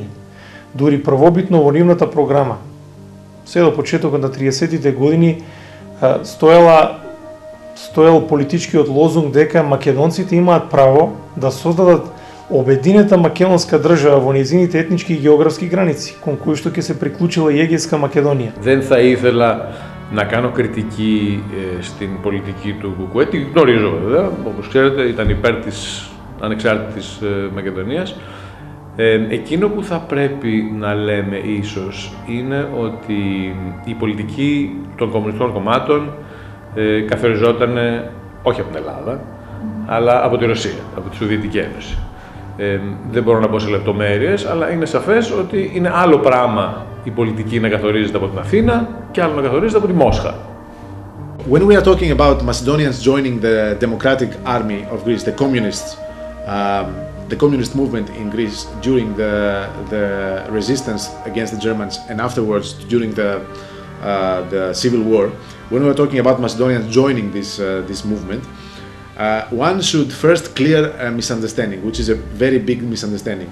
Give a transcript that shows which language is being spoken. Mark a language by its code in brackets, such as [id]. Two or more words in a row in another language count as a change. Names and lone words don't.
[mk] Дури првобитно во нивната програма, се до почетокот на 30-тите години, стоел политичкиот лозунг дека македонците имаат право да создадат обединета македонска држава во незините етнички и географски граници, кон кои што ќе се приклучила и Егејска Македонија. [el] Δεν θα ήθελα να κάνω κριτική στην πολιτική του Κουκουέ, τη γνωρίζω βέβαια, όπως ξέρετε ήταν υπέρ της ανεξάρτητης Μακεδονίας. Εκείνο που θα πρέπει να λέμε ίσως είναι ότι η πολιτική των κομμουνιστικών κομμάτων καθοριζόταν όχι από την Ελλάδα, αλλά από τη Ρωσία, από τη Σοβιετική Ένωση. Δεν μπορώ να πω σε λεπτομέρειες, αλλά είναι σαφές ότι είναι άλλο πράγμα η πολιτική να καθορίζεται από την Αθήνα και άλλο να καθορίζεται από τη Μόσχα. [en] When we are talking about Macedonians joining the Democratic Army of Greece, the communist movement in Greece during the resistance against the Germans and afterwards during the civil war, when we are talking about Macedonians joining this movement, one should first clear a misunderstanding, which is a very big misunderstanding.